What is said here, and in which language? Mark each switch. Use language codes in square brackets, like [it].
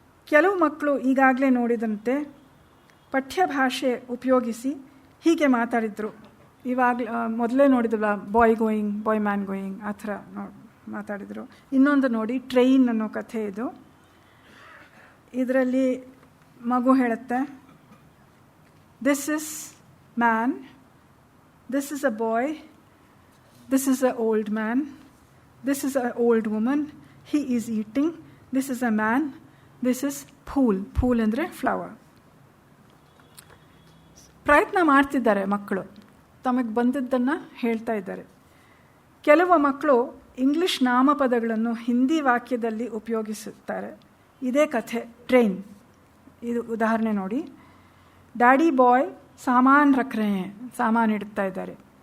[kn] ಕೆಲವು ಮಕ್ಕಳು ಈಗಾಗಲೇ ನೋಡಿದಂತೆ ಪಠ್ಯ ಭಾಷೆ ಉಪಯೋಗಿಸಿ ಹೀಗೆ ಮಾತಾಡಿದರು. ಮೊದಲೇ ನೋಡಿದ್ವಲ್ಲ, [en] boy going, boy man going, [kn] ಆ ಥರ ಮಾತಾಡಿದರು. ಇನ್ನೊಂದು ನೋಡಿ, ಟ್ರೈನ್ ಅನ್ನೋ ಕಥೆ ಇದು. [en] ಇದರಲ್ಲಿ ಮಗು ಹೇಳುತ್ತೆ, this is man, this is a boy, this is an old man, this is an old woman, he is eating, this is a man, this is pool ಅಂದರೆ flower. [kn] ಪ್ರಯತ್ನ ಮಾಡ್ತಿದ್ದಾರೆ ಮಕ್ಕಳು, ತಮಗೆ ಬಂದಿದ್ದನ್ನು ಹೇಳ್ತಾ ಇದ್ದಾರೆ. ಕೆಲವು ಮಕ್ಕಳು ಇಂಗ್ಲಿಷ್ ನಾಮಪದಗಳನ್ನು ಹಿಂದಿ ವಾಕ್ಯದಲ್ಲಿ ಉಪಯೋಗಿಸುತ್ತಾರೆ. ಇದೇ ಕಥೆ ಟ್ರೈನ್. ಇದು ಉದಾಹರಣೆ ನೋಡಿ, [hi] ಡ್ಯಾಡಿ ಬಾಯ್ ಸಾಮಾನು ರಖ್ರೆ, [kn] ಸಾಮಾನು ಇಡ್ತಾ ಇದ್ದಾರೆ.